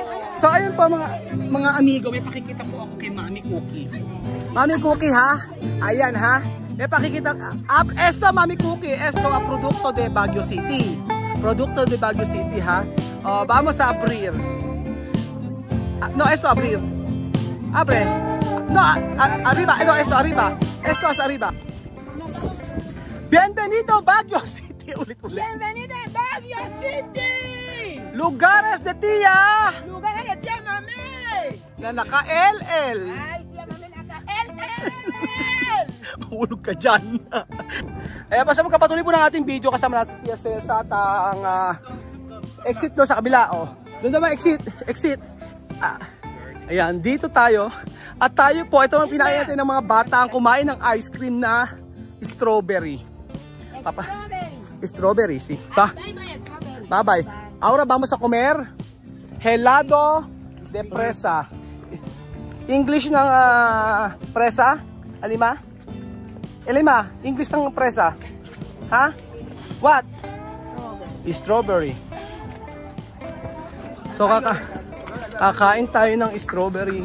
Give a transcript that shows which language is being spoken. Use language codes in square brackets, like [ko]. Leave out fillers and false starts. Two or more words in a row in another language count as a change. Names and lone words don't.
[tl] So ayun po mga amigo, may pakikita po ako kay Mami Cookie. Mami Cookie ha? Ayan ha? May pakikita, [es] esto Mami Cookie, esto a producto de Baguio City. Producto de Baguio City ha? Vamos a abrir. No, esto abrir. Abre. No, arriba, no, esto arriba. Esto es arriba. Bienvenido Baguio City. Ulit-ulit. Bienvenido a Baguio City. Lugares de tía. Lugares de tía mami. [tl] Na naka-LL. Ay, tía mami naka-LL. Mahulog ka dyan. Ayan, basta magkapatuloy po ng ating video kasama natin si Tia Cesa at ang exit doon sa kabila. Oh. Doon naman exit. Ayan, dito tayo. At tayo po, ito ang pinain natin ng mga bata ang kumain ng [en] ice cream [tl] na strawberry. [en] Strawberry, sí. Bye-bye. [es] Ahora vamos a comer helado de fresa. [tl] English ng fresa? Alima? Elima, English ng fresa? Ha? What? [en] Strawberry. [tl] So kakain tayo ng strawberry.